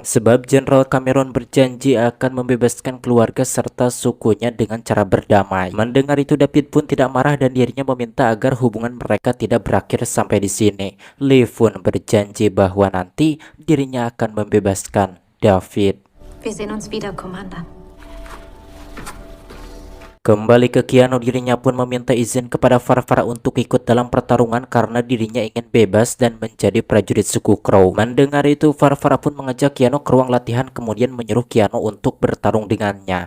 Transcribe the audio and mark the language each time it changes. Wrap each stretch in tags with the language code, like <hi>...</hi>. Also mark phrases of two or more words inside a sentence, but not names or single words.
<id>Sebab Jenderal Cameron berjanji akan membebaskan keluarga serta sukunya dengan cara berdamai. Mendengar itu David pun tidak marah dan dirinya meminta agar hubungan mereka tidak berakhir sampai di sini. Liv pun berjanji bahwa nanti dirinya akan membebaskan David.</id> <de>Wir sehen uns wieder, Commander.</de> <id>Kembali ke Keanu, dirinya pun meminta izin kepada Farfara untuk ikut dalam pertarungan karena dirinya ingin bebas dan menjadi prajurit suku Crow. Mendengar itu, Farfara pun mengajak Keanu ke ruang latihan kemudian menyuruh Keanu untuk bertarung dengannya.</id>